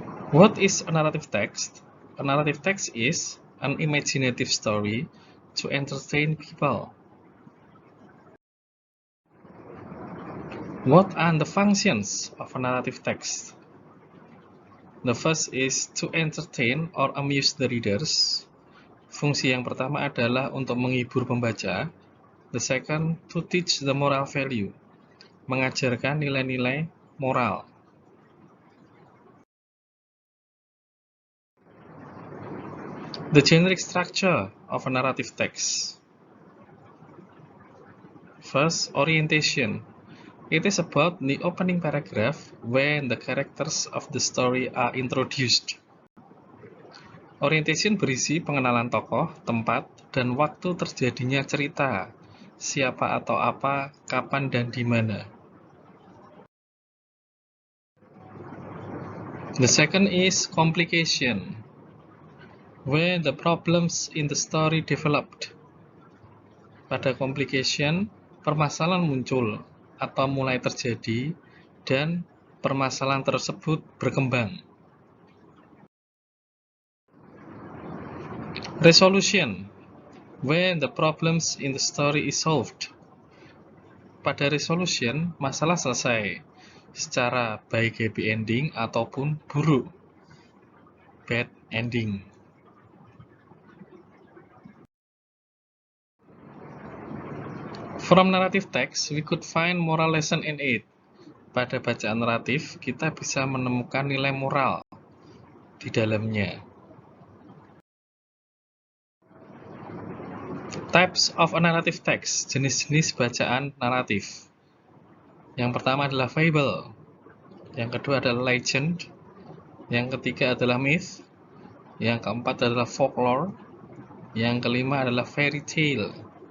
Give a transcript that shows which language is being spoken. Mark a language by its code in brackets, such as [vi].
[en] What is a narrative text? A narrative text is an imaginative story to entertain people. What are the functions of a narrative text? The first is to entertain or amuse the readers. [id] Fungsi yang pertama adalah untuk menghibur pembaca. [en] The second, to teach the moral value, [id] mengajarkan nilai-nilai moral. [en] The generic structure of a narrative text. First, orientation. It is about the opening paragraph when the characters of the story are introduced. [id] Orientation berisi pengenalan tokoh, tempat, dan waktu terjadinya cerita. Siapa atau apa, kapan, dan di mana. [en] The second is complication. When the problems in the story developed. [id] Pada complication, permasalahan muncul atau mulai terjadi dan permasalahan tersebut berkembang. [en] Resolution. When the problems in the story is solved. [id] Pada resolution, masalah selesai secara baik happy ending ataupun buruk bad ending. [en] From narrative text, we could find moral lesson in it. [id] Pada bacaan naratif, kita bisa menemukan nilai moral di dalamnya. [en] Types of a narrative text, [id] jenis-jenis bacaan naratif. Yang pertama adalah fable, yang kedua adalah legend, yang ketiga adalah myth, yang keempat adalah folklore, yang kelima adalah fairy tale.